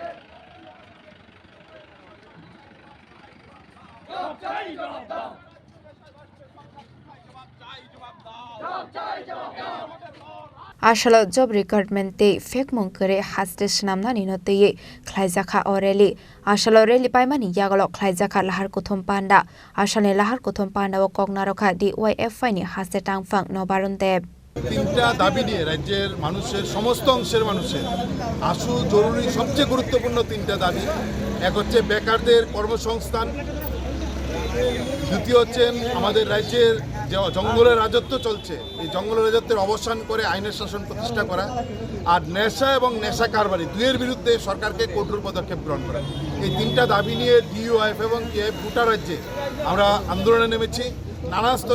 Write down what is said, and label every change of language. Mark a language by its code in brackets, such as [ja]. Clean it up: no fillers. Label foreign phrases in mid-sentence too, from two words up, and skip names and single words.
[trp] Ashala [en] job recruitment [trp] te fake mongkere haste snamna ni note khlaijaka oreli ashala reli paimani yagalo khlaijaka lahar kothom panda asale lahar kothom panda o kognarokha DYFI ni haste tangphang nobarun deb [bn] তিনটা দাবি নিয়ে রাজ্যের মানুষের সমস্ত অংশের মানুষের আশু জরুরি সবচেয়ে গুরুত্বপূর্ণ তিনটা দাবি এক হচ্ছে বেকারদের কর্মসংস্থান দ্বিতীয় হচ্ছেন আমাদের রাজ্যের যে জঙ্গলের রাজত্ব চলছে এই জঙ্গলের রাজত্বের অবসান করে আইনের শাসন প্রতিষ্ঠা করা আর নেশা এবং নেশা কারবারি দুইয়ের বিরুদ্ধে সরকারকে কঠোর পদক্ষেপ গ্রহণ করা এই তিনটা দাবি নিয়ে DYF এবং KF গোটা রাজ্যে আমরা আন্দোলনে নেমেছি নানা স্তরে